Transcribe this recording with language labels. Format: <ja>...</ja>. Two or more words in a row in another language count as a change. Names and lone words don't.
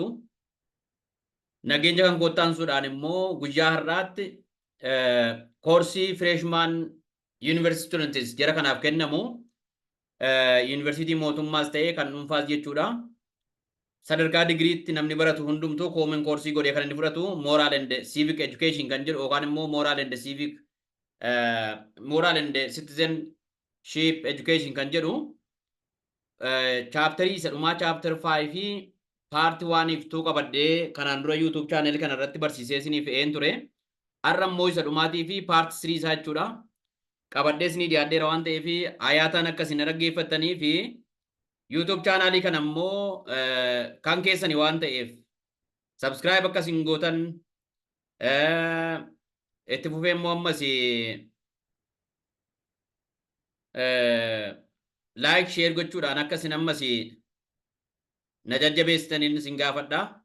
<om>Nageenya kan koo taansuudhaan immoo guyyaa har'aatti koorsii freshman yuunivarsiitii students jara kanaaf kennamu yuunivarsiitii mootummaas ta'ee kan dhuunfaas jechuudha. Sadarkaa digriitti namni baratu hundumtuu koomen koorsii godhee kan inni fudhatu</om> <en>moral and civic education</en> <om>kan jedhu yookaan immoo</om> <en>moral and civic moral and citizenship education</en> <om>kan jedhu chapterii isa dhumaa chapter 5 fi part 1 if 2 qabadhee kanaan dura YouTube channel kana irratti barsiisee isiniif een ture. Har'a immoo isa dhumaatii fi part 3 isaa jechuudha. Qabadhee isinii dhiyaadheera waan ta'eef ayaataan akkasiin dhaggeeffattanii fi YouTube channel kan ammoo kan keessani waan ta'eef subscribe akkasiin gootan itti fufee immoo ammas</om> <en>like share</en> <om>gochuudhaan akkasiin ammas na jajjabeessitaniin isin gaafadha.</om>